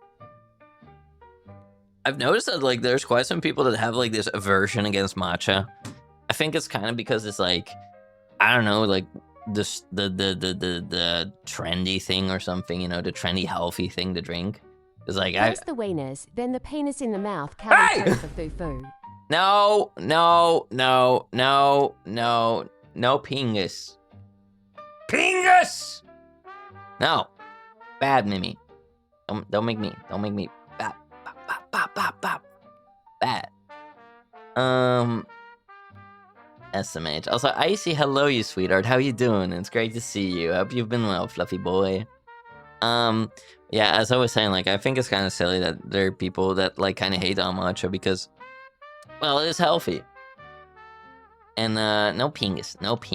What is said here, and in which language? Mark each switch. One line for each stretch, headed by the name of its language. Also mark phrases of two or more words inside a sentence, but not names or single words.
English: I've noticed that, like, there's quite some people that have, like, this aversion against matcha. I think it's kind of because it's, like, I don't know, like, the trendy thing or something, you know, the trendy healthy thing to dring. It's like, First the wieners, then the penis in the mouth. Hey! For foo-foo. No, pingus. Pingus! No. Bad, Mimi. Don't make me bad. Bad. SMH. Also, Icy, hello, you sweetheart. How you doing? It's great to see you. I hope you've been well, fluffy boy. Yeah, as I was saying, like, I think it's kind of silly that there are people that, like, kind of hate on matcha because, well, it's healthy. And, no pingus. No.